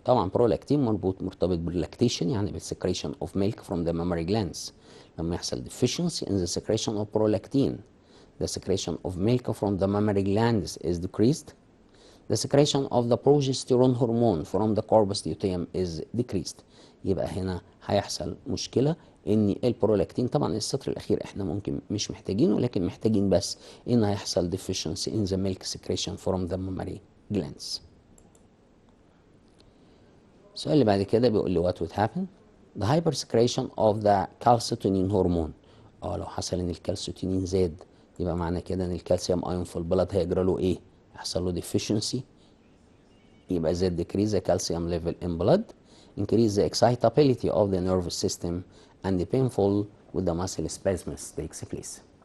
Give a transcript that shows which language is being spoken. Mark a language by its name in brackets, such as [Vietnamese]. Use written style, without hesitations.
[Arabic] طبعا prolactin مرتبط باللاكتيشن، يعني بال [English] secretion of milk from the mammary glands. [Arabic] لما يحصل [English] deficiency in the secretion of prolactin, the secretion of milk from the mammary glands is decreased. The secretion of the progesterone hormone from the corpus luteum is decreased. [Arabic] يبقى هنا هيحصل مشكلة ان البرولاكتين، طبعا السطر الاخير احنا ممكن مش محتاجينه، لكن محتاجين بس ان هيحصل [English] deficiency in the milk secretion from the mammary glands. [Arabic] السؤال اللي بعد كده بيقول لي [English] what would happen the hypersecretion of the calcitonin hormone. [Arabic] لو حصل ان الكالسيتونين زاد يبقى معنى كده ان الكالسيوم ايون في البلد هيجرى له ايه؟ يحصل له deficiency، يبقى زاد [English] decrease the calcium level in blood, increase the excitability of the nervous system and the painful with the muscle spasms takes place.